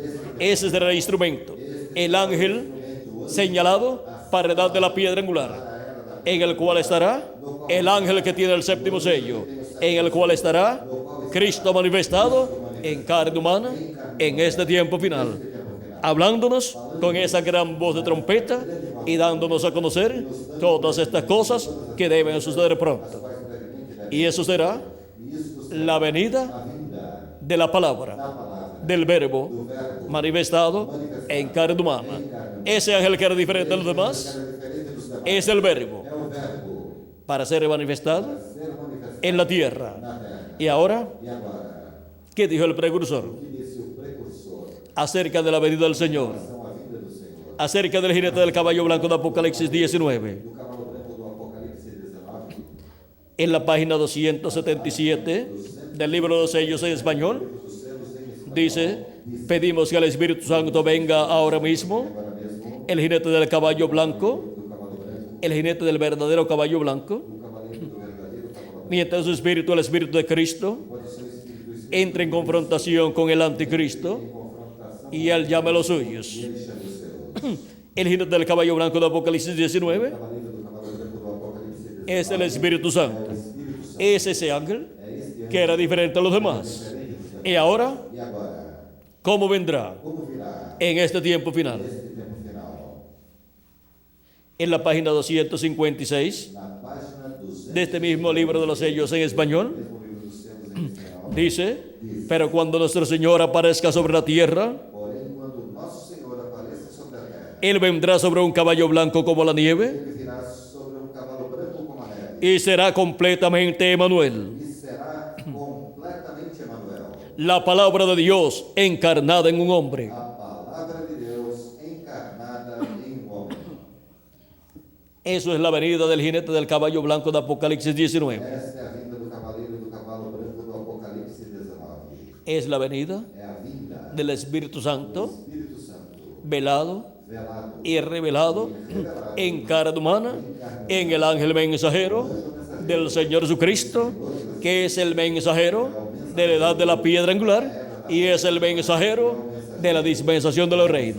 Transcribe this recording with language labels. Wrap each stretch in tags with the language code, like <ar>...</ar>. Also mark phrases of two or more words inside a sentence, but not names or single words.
<es>Ese será el instrumento, el ángel señalado para la edad de la piedra angular, en el cual estará el ángel que tiene el séptimo sello, en el cual estará Cristo manifestado en carne humana en este tiempo final, hablándonos con esa gran voz de trompeta y dándonos a conocer todas estas cosas que deben suceder pronto. Y eso será la venida de la palabra, del verbo manifestado en carne humana. Ese ángel que era diferente de los demás es el verbo</es> <pt>é o verbo</pt> <es>para ser manifestado</es> <pt>ser manifestado</pt> <es>en la tierra.</es> <pt>na terra.</pt> <es>Y ahora,</es> <pt>E agora,</pt> <es>¿qué dijo el precursor</es> <pt>o que disse o precursor</pt> <es>acerca de la venida del Señor?</es> <pt>são a vinda do Senhor.</pt> <es>Acerca del jinete del caballo blanco de Apocalipsis 19.</es> <pt>Do cavalo branco do Apocalipse 19,</pt> <es>En la página 277 del libro de los sellos en español,</es> <pt>dos selos em español,</pt> <es>dice: pedimos que el Espíritu Santo venga ahora mismo,</es> <pt>agora mesmo,</pt> <es>el jinete del caballo blanco,</es> <pt>do cavalo branco,</pt> <es>el jinete del verdadero caballo blanco,</es> <pt>do cavaleiro do verdadeiro cavalo branco,</pt> <es>mientras su espíritu, el espíritu de Cristo,</es> <pt>quando seu espírito</pt> <es>entra en confrontación con el anticristo</es> <pt>em confrontação,</pt> <es>y él llame a los suyos.</es> <pt>ele chama os seus.</pt> <es>El jinete del caballo blanco de Apocalipsis 19</es> <pt>O cavaleiro do cavalo branco do Apocalipse 19</pt> <es>es el Espíritu Santo.</es> <pt>o Espírito Santo.</pt> <es>Es ese ángel</es> <pt>É este</pt> <es>que era diferente a los demás. Y ahora,</es> <pt>E agora,</pt> <es>¿cómo vendrá</es> <pt>como virá</pt> <es>en este tiempo final?</es> <pt>este tempo final?</pt> <es>En la página 256</es> <pt>Na página 200</pt> <es>de este mismo libro de los sellos en español,</es> <pt>mesmo livro dos selos em espanhol,</pt> <es>dice: pero cuando nuestro Señor aparezca sobre la tierra,</es> <pt>porém, quando nosso Senhor apareça sobre a terra,</pt> <es>Él vendrá sobre un caballo blanco como la nieve</es> <pt>ele virá sobre um cavalo branco como a neve,</pt> <es>y será completamente Emmanuel,</es> <pt>e será completamente Emanuel,</pt> <es>la palabra de Dios encarnada en un hombre.</es> <pt>a palavra de Deus encarnada em um homem.</pt> <es>Eso es la venida del jinete del caballo blanco de Apocalipsis 19.</es> <pt>Esta é a vinda do cavaleiro do cavalo branco do Apocalipse 19.</pt> <es>Es la venida</es> <pt>É a vinda</pt> <es>del Espíritu</es> <pt>do Santo Espírito Santo,</pt> <es>velado</es> <pt>velado</pt> <es>y revelado en carne humana en el ángel mensajero del Señor Jesucristo, que es el mensajero de la edad de la piedra angular y es el mensajero de la dispensación de los reinos.</es>